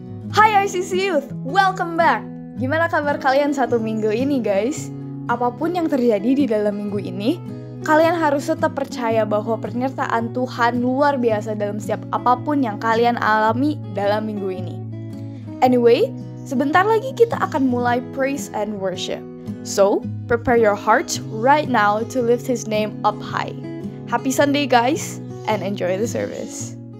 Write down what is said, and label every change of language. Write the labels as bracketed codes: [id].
[en] Hai ICC Youth, welcome back! [id] Gimana kabar kalian satu minggu ini guys? Apapun yang terjadi di dalam minggu ini, kalian harus tetap percaya bahwa penyertaan Tuhan luar biasa dalam setiap apapun yang kalian alami dalam minggu ini. Anyway, sebentar lagi kita akan mulai praise and worship. [en] So, prepare your hearts right now to lift His name up high. Happy Sunday guys, and enjoy the service.